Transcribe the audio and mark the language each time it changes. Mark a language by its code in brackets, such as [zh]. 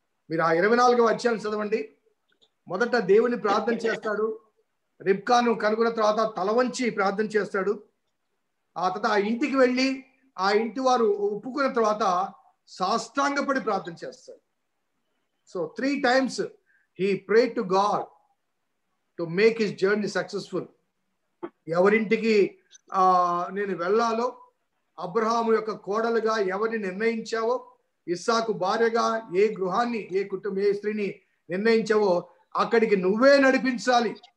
[te] మీరు ఆ 24వ అధ్యాయం చదవండి. మొదట దేవుని ప్రార్థన చేస్తాడు, రిబ్కాను కనుగొన్న తర్వాత తల వంచి ప్రార్థన చేస్తాడు. ఆ తర్వాత ఆ ఇంటికి వెళ్ళి ఆ ఇంటి వారు ఒప్పుకున్న తర్వాత సాష్టాంగపడి ప్రార్థన చేస్తారు. [en] So 3 times he prayed to God to make his journey successful. [te] ఎవరింటికి నేను వెళ్ళాలో, అబ్రహాము యొక్క కోడలుగా ఎవరిని నిర్ణయించావో, ఇస్సాకు భార్యగా ఏ గృహాన్ని, ఏ స్త్రీని నిర్ణయించావో అక్కడికి నువ్వే నడిపించాలి.